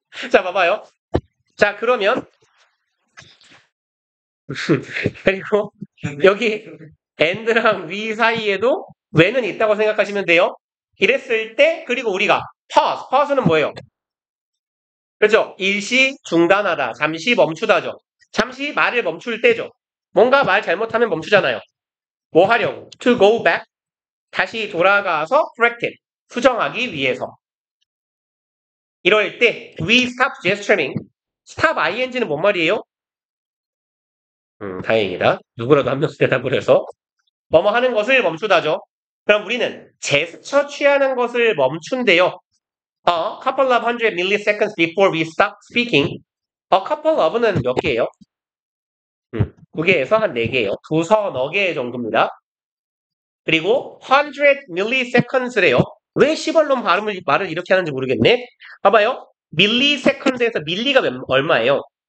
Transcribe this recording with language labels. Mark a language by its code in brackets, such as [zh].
[ko] 자, 봐봐요. 자, 그러면 그리고 여기 and랑 we 사이에도 when은 있다고 생각하시면 돼요. 이랬을 때 그리고 우리가 pause는 뭐예요? 그렇죠? 일시 중단하다, 잠시 멈추다죠. 잠시 말을 멈출 때죠. 뭔가 말 잘못하면 멈추잖아요. 뭐 하려고? [en] To go back, [ko] 다시 돌아가서 [en] correct it, [ko] 수정하기 위해서. 이럴 때 [en] we stop gesturing, [ko] stop ing는 뭔 말이에요? 다행이다. 누구라도 한 명씩 대답을 해서 뭐뭐 하는 것을 멈추다죠. 그럼 우리는 제스처 취하는 것을 멈춘대요. [en] A couple of hundred milliseconds before we stop speaking. A couple of [ko] 는 몇 개예요? 2개에서 한 4개예요. 두서너 개 정도입니다. 그리고 100 milliseconds래요. 왜 시벌론 말을 이렇게 하는지 모르겠네. 봐봐요. milliseconds에서 밀리가 얼마예요?